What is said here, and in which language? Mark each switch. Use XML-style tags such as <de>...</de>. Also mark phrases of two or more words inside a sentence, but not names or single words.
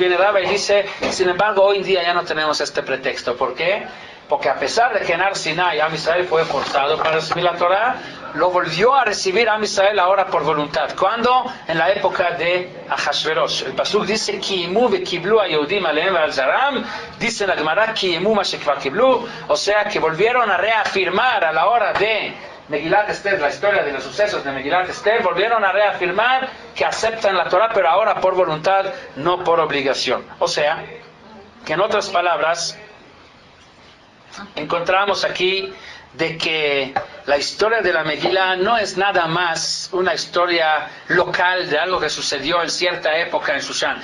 <es>Viene Raba y dice, sin embargo, hoy en día ya no tenemos este pretexto. ¿Por qué? Porque a pesar de que en Ar Sinai</es> <he>עם ישראל</he> <es>fue forzado para recibir la Torah, lo volvió a recibir</es> <he>עם ישראל</he> <es>ahora por voluntad. ¿Cuándo? En la época de Ahashverosh. El Pasuk dice,</es> <he>קיימו וקיבלו היהודים עליהם ועל זרעם.</he> <es>Dice la Gemara,</es> <he>קיימו מה שכבר קיבלו.</he> <es>O sea, que volvieron a reafirmar a la hora de Megilat Esther, la historia de los sucesos de Megilat Esther, volvieron a reafirmar que aceptan la Torah, pero ahora por voluntad, no por obligación. O sea, que en otras palabras, encontramos aquí de que la historia de la Megilá no es nada más una historia local de algo que sucedió en cierta época en Shushan.</es>